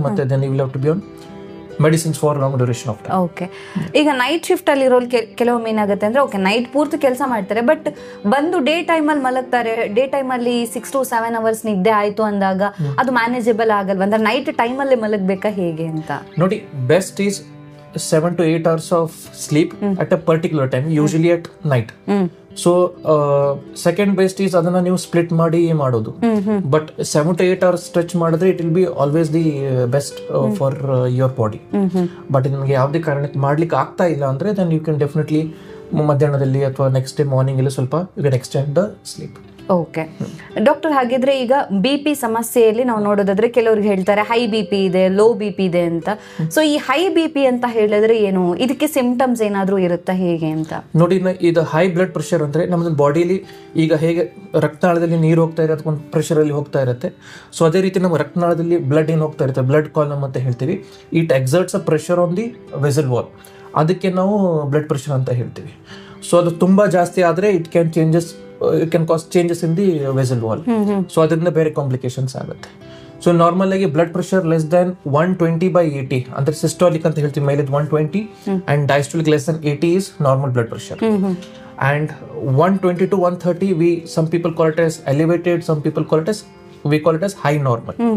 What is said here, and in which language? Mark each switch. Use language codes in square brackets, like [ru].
[kn] ಮತ್ತೆ [en] Then you will have to be on medicines for long duration of time. [kn] Okay, ಈಗ night shift ಅಲ್ಲಿ ಇರೋ ಕೆಲವೊಮ್ಮೆ ಏನಾಗುತ್ತೆ ಅಂದ್ರೆ, ಓಕೆ ನೈಟ್ ಪೂರ್ತಿ ಕೆಲಸ ಮಾಡ್ತಾರೆ, ಬಟ್ ಬಂದು ಡೇ ಟೈಮ್ ಅಲ್ಲಿ ಮಲಗ್ತಾರೆ. ಡೇ ಟೈಮ್ ಅಲ್ಲಿ [en] 6 to 7 hours [kn] ನಿದ್ದೆ ಆಯ್ತು ಅಂದಾಗ ಅದು ಮ್ಯಾನೇಜಬಲ್ ಆಗಲ್ವಾ? ಅಂದ್ರೆ ನೈಟ್ ಟೈಮ್ ಅಲ್ಲೇ ಮಲಗ್ಬೇಕಾ, ಹೇಗೆ ಅಂತ ನೋಡಿ. [en] Best is 7 to 8 hours of sleep at a particular time, usually at night. So second best is [kn] ಅದನ್ನ ನೀವು ಸ್ಪ್ಲಿಟ್ ಮಾಡಿ ಮಾಡೋದು. [en] but 7 to 8 hours stretch [kn] ಮಾಡಿದ್ರೆ [en] It will be always the best for your body. But [kn] ನಿಮಗೆ ಯಾವುದೇ ಕಾರಣಕ್ಕೆ ಮಾಡ್ಲಿಕ್ಕೆ ಆಗ್ತಾ ಇಲ್ಲ ಅಂದ್ರೆ [en] then you can definitely [kn] ಮಧ್ಯಾಹ್ನದಲ್ಲಿ ಅಥವಾ [en] next day morning [kn] ಅಲ್ಲಿ ಸ್ವಲ್ಪ [en] You can extend the sleep. [kn] Okay doctor, ಹಾಗಿದ್ರೆ ಈಗ BP ಸಮಸ್ಯೆಯಲ್ಲಿ ನಾವು ನೋಡೋದಾದ್ರೆ ಕೆಲವ್ರಿಗೆ ಹೇಳ್ತಾರೆ ಹೈ BP ಇದೆ, ಲೋ BP ಇದೆ ಅಂತ. ಸೊ ಈ ಹೈ BP ಅಂತ ಹೇಳಿದ್ರೆ ಏನು? ಇದಕ್ಕೆ ಸಿಂಪ್ಟಮ್ಸ್ ಏನಾದ್ರೂ ಇರುತ್ತಾ, ಹೇಗೆ ಅಂತ ನೋಡಿ. ಇದು ಹೈ ಬ್ಲಡ್ ಪ್ರೆಷರ್ ಅಂದ್ರೆ ನಮ್ಮ ಬಾಡಿಲಿ ಈಗ ಹೇಗೆ ರಕ್ತನಾಳದಲ್ಲಿ ನೀರು ಹೋಗ್ತಾ ಇರುತ್ತೆ, ಒಂದು ಪ್ರೆಷರ್ ಅಲ್ಲಿ ಹೋಗ್ತಾ ಇರುತ್ತೆ. ಸೊ ಅದೇ ರೀತಿ ನಮ್ಮ ರಕ್ತನಾಳದಲ್ಲಿ ಬ್ಲಡ್ ಏನು ಹೋಗ್ತಾ ಇರುತ್ತೆ, ಬ್ಲಡ್ ಕಾಲಮ್ ಅಂತ ಹೇಳ್ತೀವಿ. [en] It exerts a pressure on the vessel wall. [kn] ಅದಕ್ಕೆ ನಾವು ಬ್ಲಡ್ ಪ್ರೆಷರ್ ಅಂತ ಹೇಳ್ತೀವಿ. ಸೊ ಅದು ತುಂಬ ಜಾಸ್ತಿ ಆದರೆ [en] It can cause changes in the vessel wall. [kn] So ಅದರಿಂದ ಬೇರೆ ಕಾಂಪ್ಲಿಕೇಶನ್ಸ್ ಆಗುತ್ತೆ. ಸೊ ನಾರ್ಮಲ್ ಆಗಿ ಬ್ಲಡ್ ಪ್ರೆಷರ್ ಲೆಸ್ ದನ್ 120/80 ಅಂದ್ರೆ ಸಿಸ್ಟಾಲಿಕ್ ಅಂತ ಹೇಳ್ತೀವಿ, ಮೇಲೆ 120 and ಡೈಸ್ಟೋಲಿಕ್ less than 80 [en] is normal blood pressure. And 120 to 130 some people call it as elevated, some people call it as, we call it as high normal.